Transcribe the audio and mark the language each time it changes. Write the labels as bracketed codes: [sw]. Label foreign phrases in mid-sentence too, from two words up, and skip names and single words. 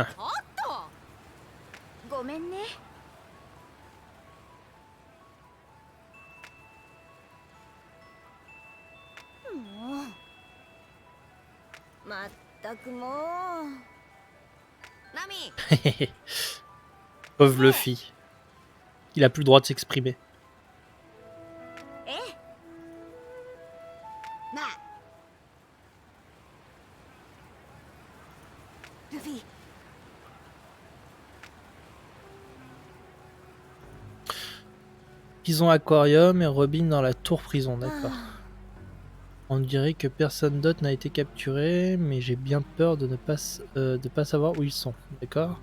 [ja] おっとごめんね。もうまったくもうナミ [fr] Pauvre Luffy. Il a plus le droit de s'exprimer. [ja] ええまあルフィ [fr] Prison aquarium et Robin dans la tour prison, d'accord. On dirait que personne d'autre n'a été capturé, mais j'ai bien peur de ne pas savoir où ils sont, d'accord.